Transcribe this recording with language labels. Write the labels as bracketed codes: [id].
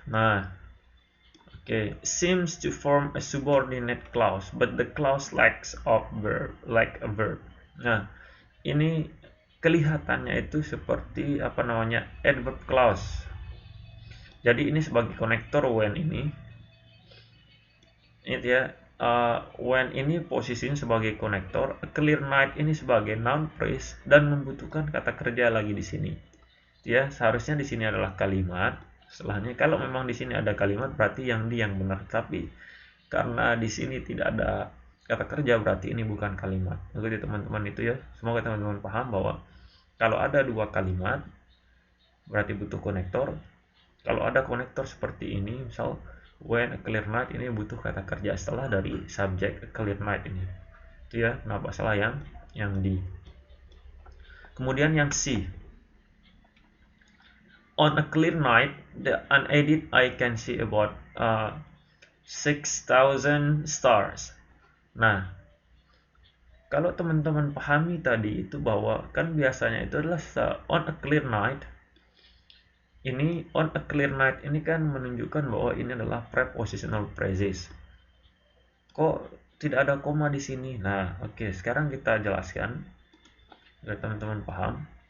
[en] Nah, seems to form a subordinate clause, but the clause lacks of verb, like a verb. [id] Nah, ini kelihatannya itu seperti adverb clause. Jadi ini sebagai konektor when ini. Ini ya, when ini posisinya sebagai konektor, [en] a clear night [id] ini sebagai noun phrase dan membutuhkan kata kerja lagi di sini. Ya, seharusnya di sini adalah kalimat. Setelahnya, kalau memang di sini ada kalimat berarti yang benar, tapi karena di sini tidak ada kata kerja berarti ini bukan kalimat. Jadi teman-teman itu ya, semoga teman-teman paham bahwa kalau ada dua kalimat berarti butuh konektor, Kalau ada konektor seperti ini, misal [en] when a clear night, [id] ini butuh kata kerja setelah dari subject a clear night ini. Itu ya, kenapa salah yang D. Kemudian yang C. [en] On a clear night, the unaided eye can see about 6,000 stars. [id] Nah, kalau teman-teman pahami tadi itu bahwa kan biasanya itu adalah [en] on a clear night. [id] Ini [en] on a clear night [id] ini kan menunjukkan bahwa ini adalah prepositional phrases. Kok tidak ada koma di sini? Nah, oke, sekarang kita jelaskan agar teman-teman paham.